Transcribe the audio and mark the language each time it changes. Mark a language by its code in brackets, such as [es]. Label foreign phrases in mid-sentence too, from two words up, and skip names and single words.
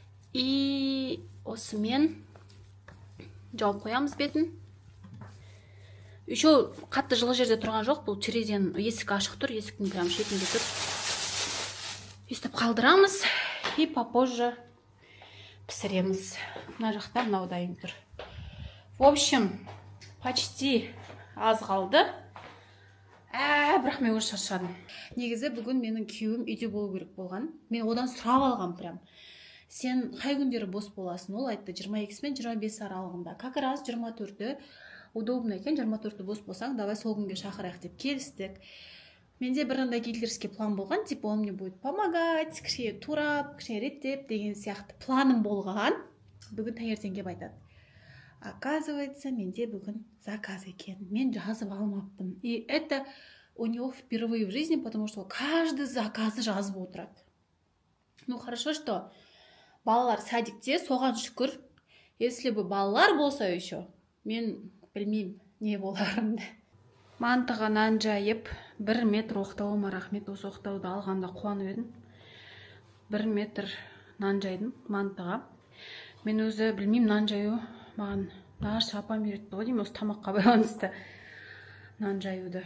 [kk] И осымен жауып қоямыз бетін. Еще қатты жылы жерде тұрған жоқ, бұл терезенің есік ашық тұр, есіктің прям шетінде тұр. Өйстіп қалдырамыз [ru] и попозже [kk] пісіреміз. Мына жақта мынау дайын тұр. [ru] В общем, почти [kk] аз қалды. Бірақ мен уже шаршадым. Негізі бүгін менің күйеуім үйде болу керек болған. Мен одан сұрап алғам прям. Сен қай күндері бос боласың? Ол айтты 22 мен 25 аралығында. [ru] Как раз [kk] 24-ті удобно екен, 24-ті бос болсаң, давай сол күнге шақырайық деп келістік. Менде бір андай [ru] гитлерский план [kk] болған, [ru] типа он мне будет помогать, [kk] кішкене турап, кішкене реттеп деген сияқты планым болған. Бүгін таңертең келіп айтады. Оказывается, менде бүгін заказ екен. Мен жазып алмаппын. [ru] И это у него впервые в жизни, потому что каждый заказы [kk] жазып отырады. [ru] Ну, хорошо, что [kk] балалар садикте, соған шүкір. [ru] Если бы [kk] балалар болса еще, мен білмеймін не боларымды. Мантыға нан жайып, 1 метр оқтауыма рахмет, осы оқтауды алғанда қуанып едім. 1 метр нан жайдым мантыға. Мен өзі білмеймін нан жаю, маған нағашы апам үйретті ғой деймін, осы тамаққа байланысты нан жаюды.